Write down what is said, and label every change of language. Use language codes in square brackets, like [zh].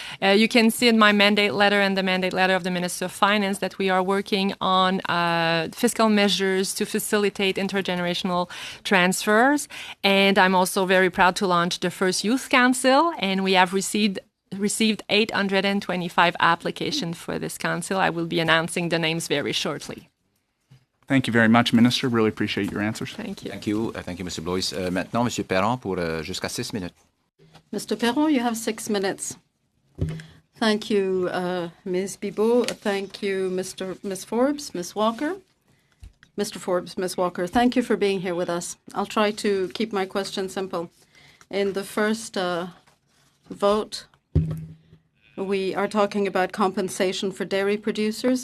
[en] You can see in my mandate letter and the mandate letter of the Minister of Finance that we are working on fiscal measures to facilitate intergenerational transfers. And I'm also very proud to launch the first Youth Council, and we have received 825 applications for this council. I will be announcing the names very shortly. Thank you very much, Minister. Really appreciate your answers. Thank you. Thank you. Thank you, Mr. Blois. [fr] Maintenant, Monsieur Perron pour jusqu'à 6 minutes. [en] Mr. Perron, you have 6 minutes. Thank you, Ms. Bibeau. Thank you, Ms. Forbes, Ms. Walker. Mr. Forbes, Ms. Walker, thank you for being here with us. I'll try to keep my question simple. In the first vote, we are talking about compensation for dairy producers.